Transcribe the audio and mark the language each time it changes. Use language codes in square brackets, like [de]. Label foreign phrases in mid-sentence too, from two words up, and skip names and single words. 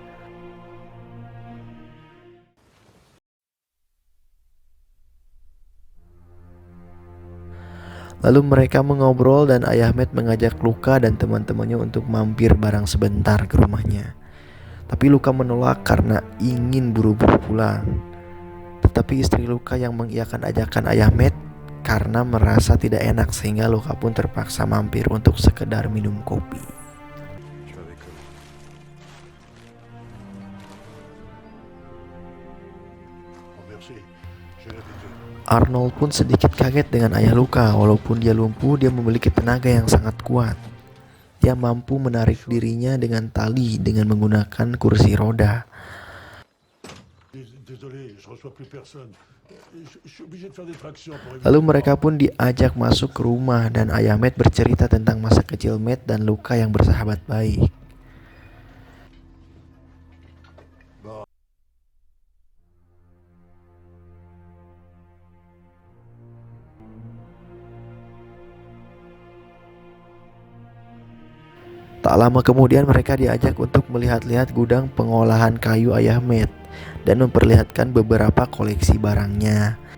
[id] Lalu mereka mengobrol dan ayah Matt mengajak Luka dan teman-temannya untuk mampir barang sebentar ke rumahnya. Tapi Luka menolak karena ingin buru-buru pulang. Tetapi istri Luka yang mengiyakan ajakan ayah Matt karena merasa tidak enak sehingga Luka pun terpaksa mampir untuk sekedar minum kopi. [fr] Je vais avec eux. Oh, merci. J'ai l'habitude. [id] Arnold pun sedikit kaget dengan ayah Luka. Walaupun dia lumpuh, dia memiliki tenaga yang sangat kuat. Dia mampu menarik dirinya dengan tali dengan menggunakan kursi roda. [fr] Désolé, je reçois plus personne. Je suis obligé de faire des tractions pour éviter. [id] Lalu mereka pun diajak masuk ke rumah dan ayah Matt bercerita tentang masa kecil Matt dan Luka yang bersahabat baik. Tak lama kemudian mereka diajak untuk melihat-lihat gudang pengolahan kayu ayah Matt dan memperlihatkan beberapa koleksi barangnya.